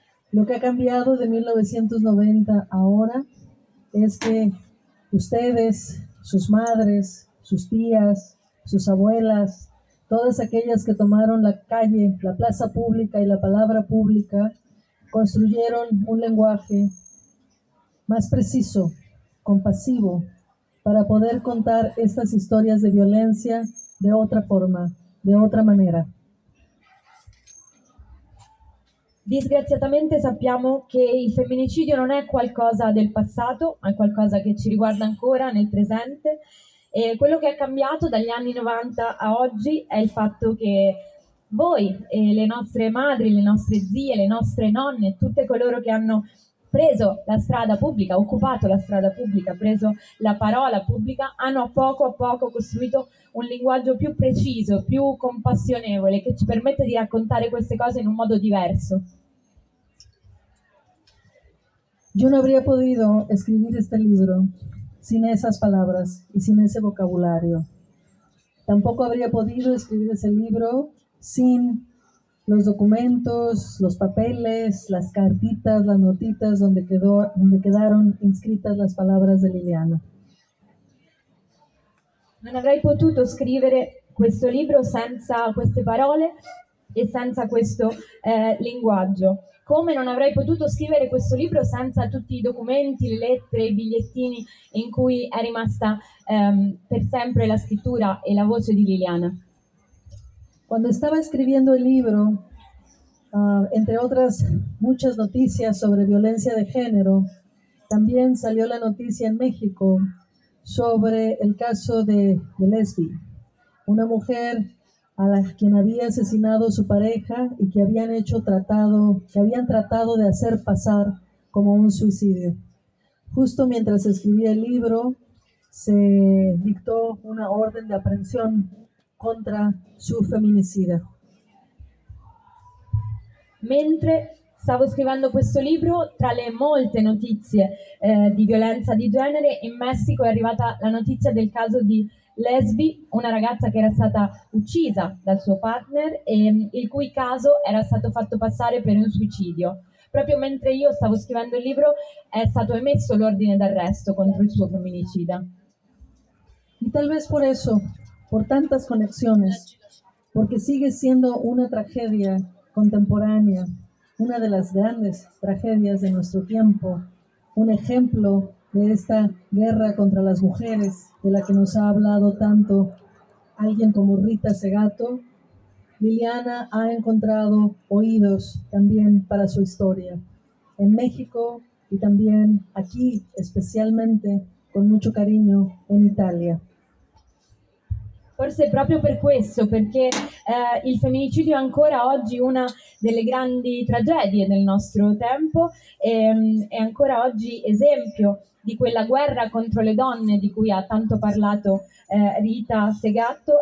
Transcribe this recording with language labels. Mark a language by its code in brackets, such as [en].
[es] Lo que ha cambiado de 1990 ahora es que ustedes, sus madres, sus tías, sus abuelas, todas aquellas que tomaron la calle, la plaza pública y la palabra pública, construyeron un lenguaje más preciso, compasivo, para poder contar estas historias de violencia de otra forma, de otra manera. [it] Disgraziatamente sappiamo che il femminicidio non è qualcosa del passato, è qualcosa che ci riguarda ancora nel presente. E quello che è cambiato dagli anni 90 a oggi è il fatto che voi, e le nostre madri, le nostre zie, le nostre nonne, tutte coloro che hanno preso la strada pubblica, occupato la strada pubblica, preso la parola pubblica, hanno a poco costruito un linguaggio più preciso, più compassionevole, che ci permette di raccontare queste cose in un modo diverso. Io non avrei potuto scrivere questo libro [es] sin esas palabras y sin ese vocabulario. Tampoco habría podido escribir ese libro sin los documentos, los papeles, las cartitas, las notitas donde quedaron inscritas las palabras de Liliana. [it] Non avrei potuto scrivere questo libro senza queste parole e senza questo linguaggio. Come non avrei potuto scrivere questo libro senza tutti i documenti, le lettere, i bigliettini in cui è rimasta per sempre la scrittura e la voce di Liliana. Quando stavo scrivendo il libro, [es] entre otras muchas noticias sobre violencia de género, también salió la noticia en México sobre el caso de Leslie, una mujer a la quien había asesinado su pareja y que habían hecho tratado, que habían tratado de hacer pasar como un suicidio. Justo mientras escribía el libro, se dictó una orden de aprehensión contra su feminicida. [it] Mentre stavo scrivendo questo libro, tra le molte notizie di violenza di genere, in Messico è arrivata la notizia del caso di Lesbi, una ragazza che era stata uccisa dal suo partner e il cui caso era stato fatto passare per un suicidio. Proprio mentre io stavo scrivendo il libro è stato emesso l'ordine d'arresto contro il suo femminicida. [es] E talvez por eso, por tantas conexiones, porque sigue siendo una tragedia contemporánea, una de las grandes tragedias de nuestro tiempo, un ejemplo de esta guerra contra las mujeres de la que nos ha hablado tanto alguien como Rita Segato, Liliana ha encontrado oídos también para su historia en México y también aquí, especialmente con mucho cariño, en Italia. [it] Forse proprio per questo, perché il femminicidio è ancora oggi una delle grandi tragedie del nostro tempo, è ancora oggi esempio di quella guerra contro le donne di cui ha tanto parlato Rita Segato.